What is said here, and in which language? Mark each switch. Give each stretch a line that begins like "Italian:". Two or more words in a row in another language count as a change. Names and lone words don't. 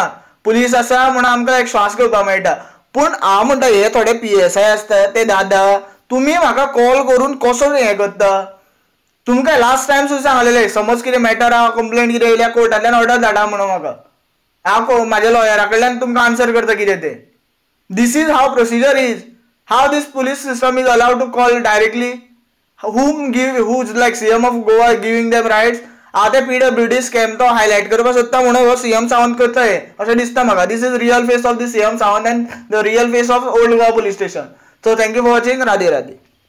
Konkani: पुलीस आसा म्हणून आमकां एक श्वास घेवपाक मेळटा. पूण हांव म्हणटा हे थोडे PSI आसता ते दादा तुमी म्हाका कॉल करून कसो हें करता. तुमकां
English: last time
Konkani: सुद्दां सांगलेलें समज कितें मॅटर आहा कंप्लेंट कितें येयल्या कोर्टांतल्यान ऑर्डर धाडा म्हणून म्हाका. हांव म्हाज्या लॉयरा कडल्यान तुमकां आन्सर करता कितें तें.
English: This is how procedure is. How this police system is allowed to call directly. Who's like CM of Goa giving them rights.
Konkani: हांव ते PWD स्कॅम तो हायलायट करपाक सोदता म्हणून हो CM सावंत करता हे अशें दिसता म्हाका.
English: this is real face of the CM Sawant and the real face of Old Goa Police Station. so thank you for watching.
Hindi: राधे राधे.